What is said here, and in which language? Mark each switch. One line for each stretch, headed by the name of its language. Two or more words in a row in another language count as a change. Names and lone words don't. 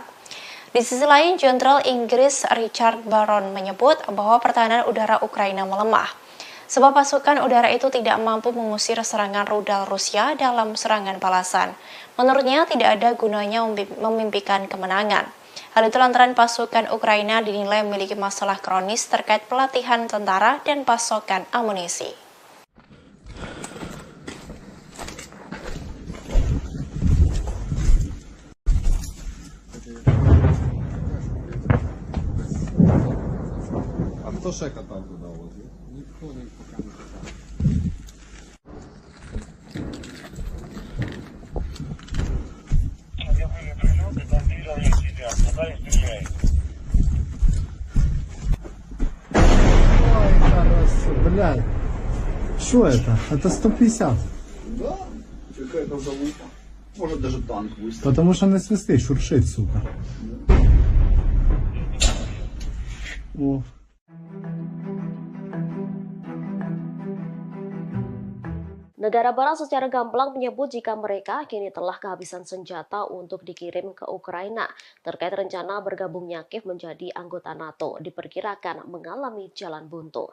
Indonesian: Di sisi lain, Jenderal Inggris Richard Barron menyebut bahwa pertahanan udara Ukraina melemah, sebab pasukan udara itu tidak mampu mengusir serangan rudal Rusia dalam serangan balasan. Menurutnya, tidak ada gunanya memimpikan kemenangan. Hal itu lantaran pasukan Ukraina dinilai memiliki masalah kronis terkait pelatihan tentara dan pasokan amunisi.
Ukrainian: Хто ще катав туди возив? Ніхто не поки не катав.
Russian: Я были прилеты, там видел, як сидят, куда их стреляют. Ой, хорошо, блядь. Что это? Это 150. Да, какая-то залупа. Может даже танк выставить. Потому что не свисты, шуршит, сука. О.
Indonesian: Negara Barat secara gamblang menyebut jika mereka kini telah kehabisan senjata untuk dikirim ke Ukraina. Terkait rencana bergabungnya Kiev menjadi anggota NATO, diperkirakan mengalami jalan buntu.